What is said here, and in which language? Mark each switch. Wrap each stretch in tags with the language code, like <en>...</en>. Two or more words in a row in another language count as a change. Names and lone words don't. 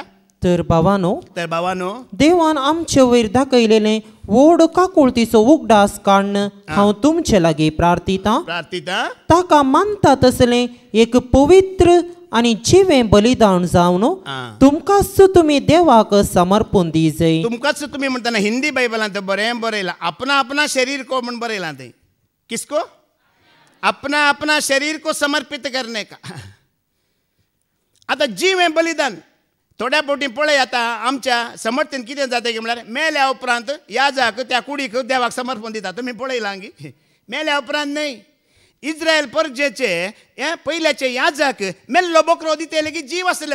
<kok>तर भावानो देवान आमचे वयर दाखयलेलें व्हड काकुळतीचो उगडास काडन हांव तुमचे लागीं प्रार्थितां ताका मानता तसलें एक पवित्र आनी जिवें बलिदान जावन तुमकांच तुमी देवाक समर्पण दिजय तुमकांच तुमी म्हणटना हिंदी बायबलांत बरें बरयलां</kok> <hi>अपना अपना शरीर को</hi> <kok>म्हूण बरयलां थंय</kok> <hi>किसको अपना अपना शरीर को समर्पित करने का</hi> <kok>आतां जिवें बलिदान थोड्या फावटी पळय आतां आमच्या समर्थेन कितें जाता की म्हळ्यार मेल्या उपरांत याजाक त्या कुडीक देवाक समर्पण दिता तुमी पळयलां गी मेल्या उपरांत न्हय इस्रायल परजेचे हे पयल्याचे याजाक मेल्लो बकरो दितेले की जीव आसले</kok>